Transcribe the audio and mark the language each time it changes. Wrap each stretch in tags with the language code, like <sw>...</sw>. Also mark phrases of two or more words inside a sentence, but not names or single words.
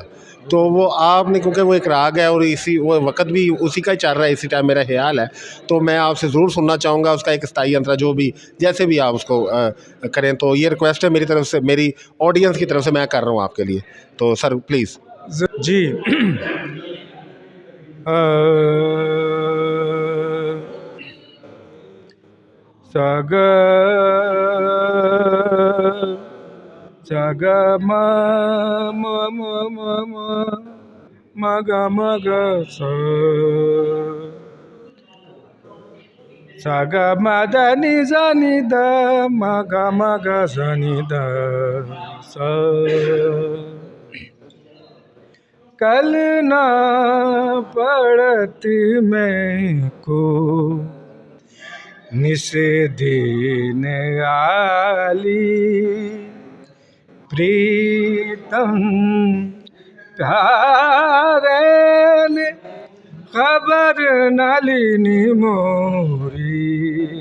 <hi>तो वो आपने, क्योंकि वो एक राग है और वो वक़्त भी उसी का ही चल रहा है इसी टाइम, मेरा ख्याल है, तो मैं आपसे ज़रूर सुनना चाहूँगा उसका एक स्थाई अंतरा, जो भी जैसे भी आप उसको करें। तो ये रिक्वेस्ट है मेरी तरफ से, मेरी ऑडियंस की तरफ से मैं कर रहा हूँ आपके लिए।</hi> <en>तो sir please.</en> <hi>जी सग सग म म म म म ग म ग स ग म द नि ज नि द म ग म ग स नि द स। कल ना पड़त मैं को निस दिन आली, प्रीतम प्यारे ने खबर न लीनी मोरी।</hi>